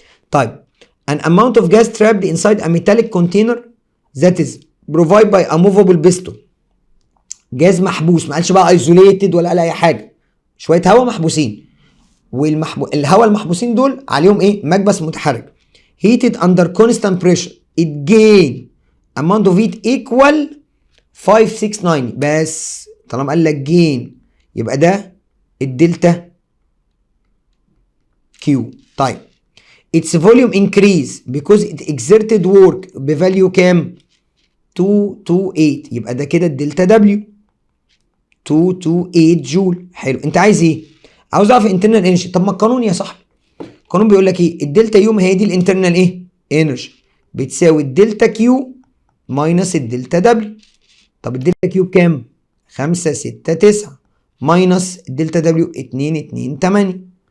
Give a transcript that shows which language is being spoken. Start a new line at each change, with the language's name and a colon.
English: طيب an amount of gas trapped inside a metallic container that is provided by a movable piston.
Arabic: جاز محبوس، ما قالش بقى isolated ولا قال اي حاجه. شويه هواء محبوسين، الهواء المحبوسين دول عليهم ايه؟ مكبس متحرك.
English: heated under constant pressure it gain amount of heat equal 569.
Arabic: بس طالما قال لك gain يبقى ده الدلتا كيو. طيب
English: its volume increase because it exerted work
Arabic: بفاليو كام؟
English: 228.
Arabic: يبقى ده كده الدلتا دبليو 228 جول. حلو. انت عايز ايه؟ عاوز اعرف internal energy. طب ما القانون يا صاحبي، القانون بيقول لك ايه؟ الدلتا يو ما هي دي الانترنال ايه؟ انرجي، بتساوي الدلتا كيو ماينس الدلتا دبليو. طب الدلتا كيو بكام؟ 569 ماينس الدلتا دبليو 228.